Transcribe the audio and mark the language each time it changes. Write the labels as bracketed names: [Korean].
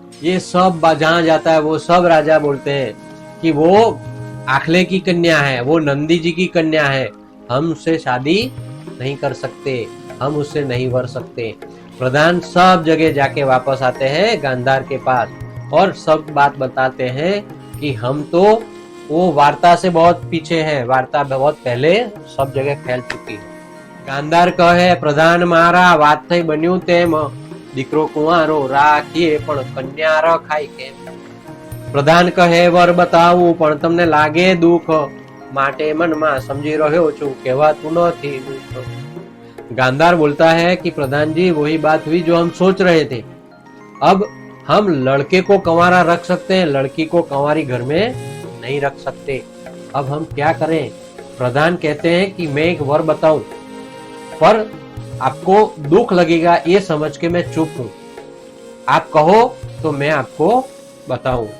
[Hindi] ये सब जहां जाता है वो सब राजा बोलते हैं कि वो आखले की कन्या है, वो नंदी जी की कन्या है, हम उससे शादी नहीं कर सकते, हम उससे नहीं वर सकते। प्रधान सब जगह जाके वापस आते हैं गांधार के पास और सब बात बताते हैं कि हम तो वो वार्ता से बहुत पीछे हैं, वार्ता बहुत पहले सब जगह फैल चुकी है। [Gujarati] गांधार कहे प्रधान मारा વાત થઈ બન્યું તેમ દીકરો કુંવારો રાખીએ પણ કન્યા રખાય કેમ। પ્રધાન કહે વર બતાવું પણ તમને લાગે દુઃખ માટે મનમાં સમજી રહ્યો છું કહેવાતું નથી દુઃખ। [Hindi] गांधार बोलता है कि प्रधान जी वही बात हुई जो हम सोच रहे थे। अब हम लड़के को कंवारा रख सकते हैं, लड़की को कंवारी घर में नहीं रख सकते। अब हम क्या करें? प्रधान कहते हैं कि मैं एक वर बताऊं पर आपको दुख लगेगा ये समझ के मैं चुप हूं, आप कहो तो मैं आपको बताऊं।